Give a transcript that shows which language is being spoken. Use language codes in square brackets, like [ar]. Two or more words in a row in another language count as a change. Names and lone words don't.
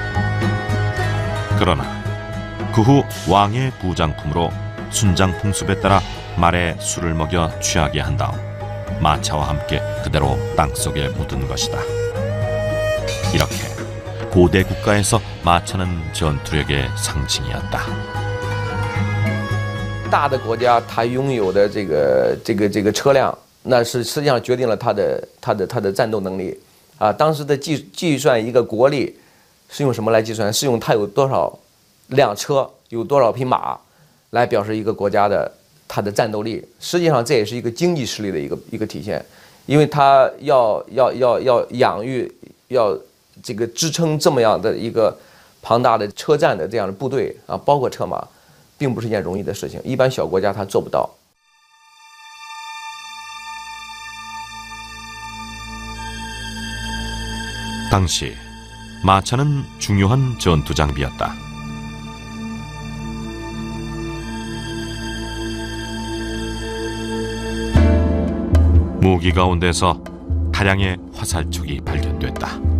[ko] 그러나 그 후 왕의 부장품으로 순장 풍습에 따라 말에 술을 먹여 취하게 한 다음 마차와 함께 그대로 땅속에 묻은 것이다. 이렇게 고대 국가에서 마차는 전투력의 상징이었다. [zh] 大的国家，它拥有的这个车辆，那是实际上决定了它的战斗能力啊。当时的计算一个国力是用什么来计算？是用它有多少辆车，有多少匹马，来表示一个国家的它的战斗力。实际上这也是一个经济实力的一个体现，因为它要养育，要这个支撑这么样的一个庞大的车站的这样的部队啊，包括车马。并不是一件容易的事情，一般小国家它做不到。 [ko] 당시 마차는 중요한 전투 장비였다. 무기 가운데서 다량의 화살촉이 발견됐다.